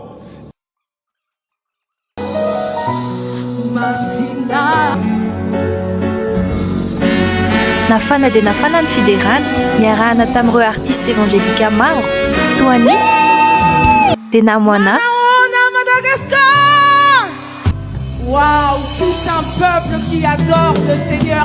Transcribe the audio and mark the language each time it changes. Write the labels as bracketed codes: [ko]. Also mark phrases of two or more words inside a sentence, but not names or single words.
[mg] Nafana dia nafana ny fiderana niarahana tamin'ireo artiste évangélika maro toa ny Denamoana. Madagascar! [fr] Waouh, tout un peuple qui adore le Seigneur.